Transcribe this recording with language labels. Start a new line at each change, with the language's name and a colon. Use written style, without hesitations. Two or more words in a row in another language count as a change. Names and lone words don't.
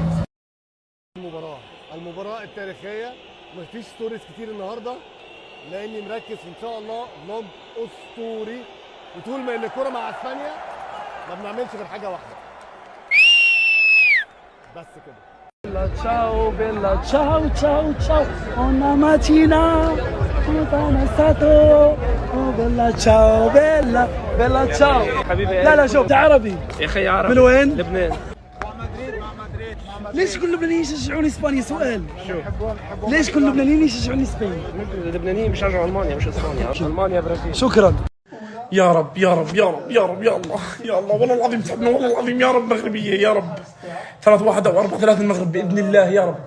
Arabic: المباراة التاريخية مفيش ستوريز كتير النهارده لاني مركز ان شاء الله فلوج اسطوري. وطول ما ان الكوره مع اسبانيا ما بنعملش غير حاجه واحده بس كده.
Italian: Bella ciao ciao ciao una mattina sono stato oh bella ciao bella ciao
Arabic: حبيبي. لا شوف ده عربي يا اخي عربي. من وين؟ لبنان. ليش كل اللبنانيين يشجعون اسبانيا؟ سؤال ليش كل اللبنانيين يشجعون اسبانيا؟ اللبنانيين بيشجعوا المانيا مش اسبانيا. المانيا برازيل. شكرا. يا رب يا رب يا رب يا رب يا الله يا الله والله العظيم تعبنا والله العظيم يا رب مغربيه يا رب 3-1 او 4-3 المغرب باذن الله يا رب.